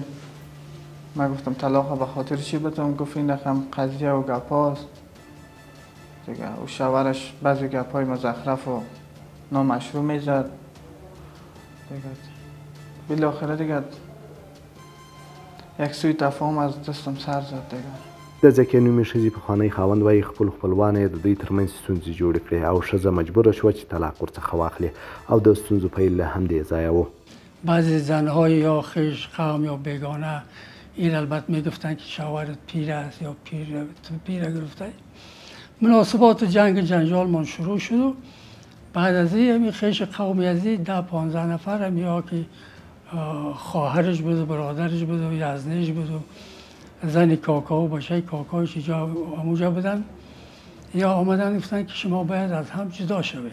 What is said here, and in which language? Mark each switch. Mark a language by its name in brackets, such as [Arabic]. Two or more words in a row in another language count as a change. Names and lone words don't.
[Persian] من گفتم طلاق به خاطر چی بدم؟ گفت این رقم قضیه و گپاست دیگه. و شوهرش بعضی گپای مزخرف و نامشروع میزد دیگه. بالاخره دیگه یک سوی تفاهم از دستم سر زد دیگه. [Pashto] د ځکه نومې ښځې پخوانی خاوند وایي خپل خپلوانو یې د دوی ترمنځ ستونزې جوړې کړې او ښځه مجبوره شوه چې طلاق ورڅخه واخلي او د ستونزو پیل له همدې ځایه و. [Persian] بعضی زنهای یا خویش قوم یا بیگانه این البته میگفتن که شوهرت پیر است یا پیر گرفته. مناسبات جنگ جنجال شروع شد و بعد از این خویش قومی از 10-15 نفر هم یا که خواهرش بود و برادرش بود و یزنیش بود و زن کاکاو باشه کاکاوش اونجا بودن، یا آمدن گفتن که شما باید از هم جدا شوید.